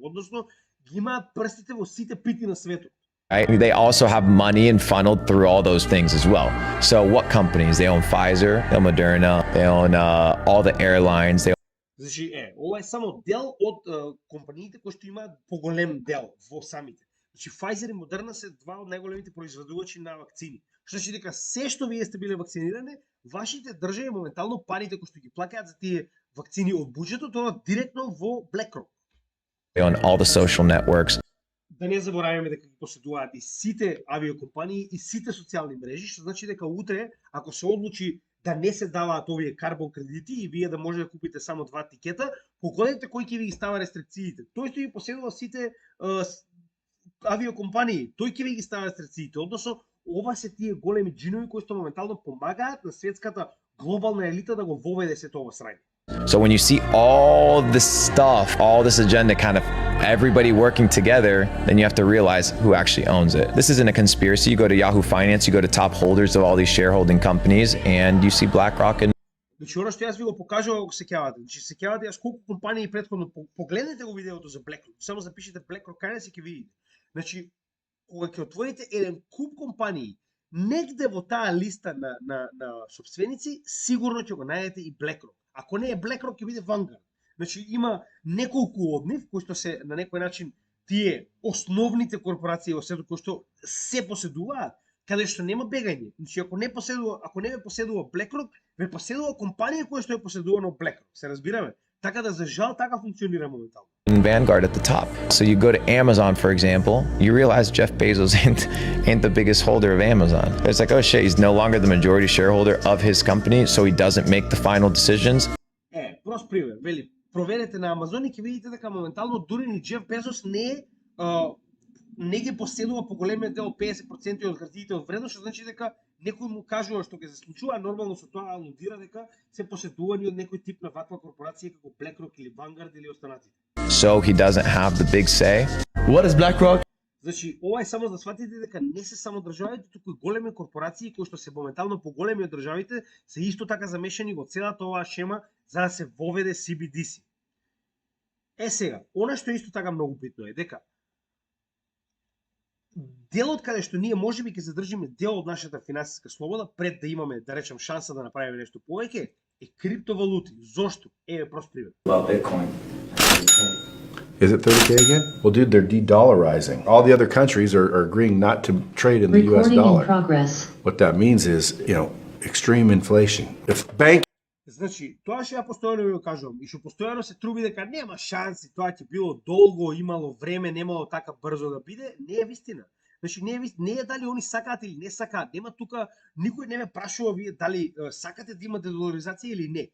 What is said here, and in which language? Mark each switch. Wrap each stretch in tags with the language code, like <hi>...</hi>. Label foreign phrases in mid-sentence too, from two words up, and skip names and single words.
<mk>Односно, ги имаат прстите во сите пити на светот.</mk> <en>Right? They also have money and funneled through all those things as well. So what companies? They own Pfizer, they own Moderna, they own all the airlines.</en> <mk>Значи, ова е само дел од компаниите кои што имаат поголем дел во самите. Значи, Pfizer и Moderna се два од најголемите производувачи на вакцини. Што значи дека се што вие сте биле вакцинирани, вашите држави моментално парите кои што ги плаќаат за тие вакцини од буџетот, тоа директно во BlackRock.</mk> <en>On all the social networks.</en> <mk>Да не забораваме дека ги поседуваат и сите авиокомпании и сите социјални мрежи, што значи дека утре, ако се одлучи да не се даваат овие карбон кредити и вие да може да купите само 2 тикета, погодете кој ќе ви ги става рестрикциите. Тој што ги поседува сите авиокомпании, тој ќе ви ги става рестрикциите. Односно, ова се тие големи джинови кои што моментално помагаат на светската глобална елита да го воведе сето ова срање.</mk> <en>So when you see all this stuff, all this agenda, kind of everybody working together, then you have to realize who actually owns it. This isn't a conspiracy. You go to Yahoo Finance, you go to top holders of all these shareholding companies, and you see BlackRock and</en> <mk>Значи, оно што јас ви го покажував ако сеќавате. Значи, сеќавате јас колку компании претходно погледнете го видеото за BlackRock. Само запишете BlackRock Finance и ќе видите. Значи, кога ќе отворите еден куп компании, негде во таа листа на собственици, сигурно ќе го најдете и BlackRock. Ако не е BlackRock, ќе биде Vanguard. Значи, има неколку од нив кои што се на некој начин тие основните корпорации во светот кои што се поседуваат, каде што нема бегање. Значи, ако не ве поседува BlackRock, ве поседува компанија која што е поседувана од BlackRock. Се разбираме? Така да за жал така функционира моментално.</mk> <en>Vanguard at the top. So you go to Amazon, for example, you realize Jeff Bezos ain't the biggest holder of Amazon. It's like, oh shit, he's no longer the majority shareholder of his company, so he doesn't make the final decisions.</en> <mk>Прост пример, вели, проверете на Амазон и ќе видите дека моментално дури ни Джеф Безос не ги поседува по големиот дел 50% од хартиите од вредност, што значи дека некој му кажува што ќе се случува, а нормално со тоа алудира дека се поседувани од некој тип на ваква корпорација како BlackRock или Vanguard или останатите.</mk> <en>So he doesn't have the big say. What is BlackRock?</en> <mk>Значи, ова е само да сватите дека не се само државите, туку и големи корпорации кои што се моментално поголеми од државите, се исто така замешани во целата оваа шема за да се воведе CBDC. Сега, она што исто така многу битно е дека делот каде што ние можеби ќе задржиме дел од нашата финансиска слобода пред да имаме, да речем, шанса да направиме нешто повеќе, е криптовалути. Зошто? Еве прост пример.</mk> <en>Bitcoin. Is it 30K again? Well, dude, they're de-dollarizing. All the other countries are agreeing not to trade in the US dollar. What that means is, extreme inflation. If bank</en> <mk>Значи, тоа што ја постојано ви го кажувам и што постојано се труби дека нема шанси, тоа ќе било долго, имало време, немало така брзо да биде, не е вистина. Значи, не е дали они сакаат или не сакаат. Нема тука, никој не ме прашува вие дали сакате да има дедоларизација или не.</mk>